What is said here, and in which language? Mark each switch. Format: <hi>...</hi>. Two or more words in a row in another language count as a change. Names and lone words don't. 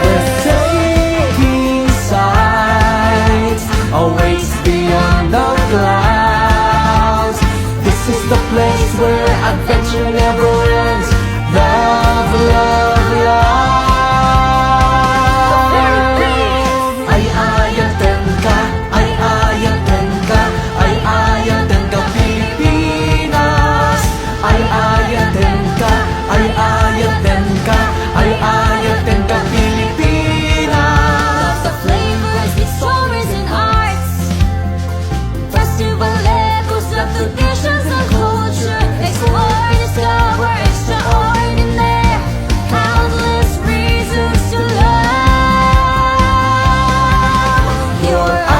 <en>Breathtaking sights awaits beyond the clouds. This is the place where adventure never ends. Love, love, love.</en> <ilo>Ay ayatan ka, ay ayatan ka, ay ayatan ka Pilipinas. Ay ayatan ka, ay ayatan ka, ay ayatan ka Pilipinas.</ilo> <en>The flavors, the stories and arts, festival echoes of traditions and culture. Explore, discover extraordinary, countless reasons to love your</en>